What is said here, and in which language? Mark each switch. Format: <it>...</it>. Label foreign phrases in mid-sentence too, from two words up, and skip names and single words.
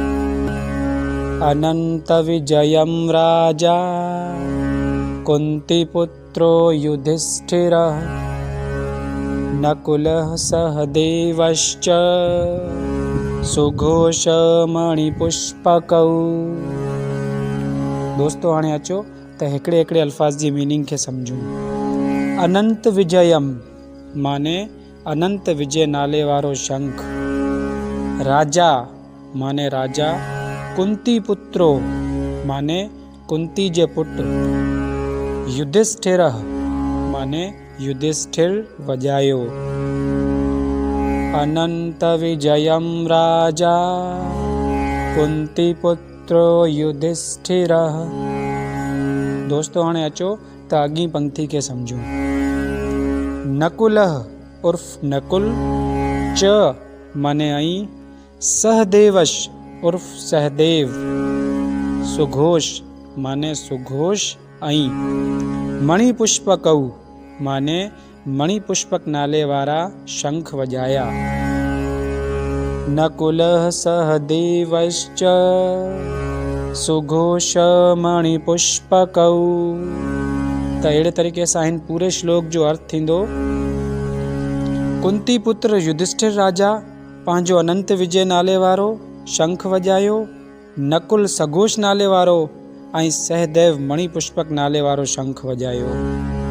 <sa>अनंत विजयम राजा कुंती पुत्रो युधिष्ठिरः नकुलः सहदेवश्च सुघोषमणिपुष्पकौ।</sa> <sd>दोस्तों हाणे अचो त हिकिड़े हिकिड़े अल्फाज़ जी मीनिंग खे समझूं।</sd> <sa>अनंत विजयम</sa> <sd>माने अनंत विजय नाले वारो शंख। राजा माने राजा।</sd> <sa>कुंती पुत्रो</sa> <sd>माने कुंती जे पुत्र। युधिष्ठिर माने युधिष्ठिर वजायो।</sd> <sa>अनंत विजयम राजा कुंती पुत्रो युधिष्ठिर।</sa> <sd>दोस्तों हाणे अचो त अॻी पंक्ति के समझूं। नकुलः उर्फ नकुल च माने आई। सहदेवश उर्फ सहदेव। सुघोष माने सुघोष आई। मणिपुष्पकौ माने मणिपुष्पक नाले वारा शंख वजाया।</sd> <sa>नकुलः सहदेवश्च सुघोष मणिपुष्पकौ।</sa> <sd>त अहिड़े तरीक़े सां हिन पूरे श्लोक जो अर्थ थींदो। कुंती पुत्र युधिष्ठिर राजा पंहिंजो अनंत विजय नाले वारो शंख वजायो। नकुल सघोष नाले वारो ऐं सहदेव मणिपुष्पक नाले वारो शंख वजायो।</sd>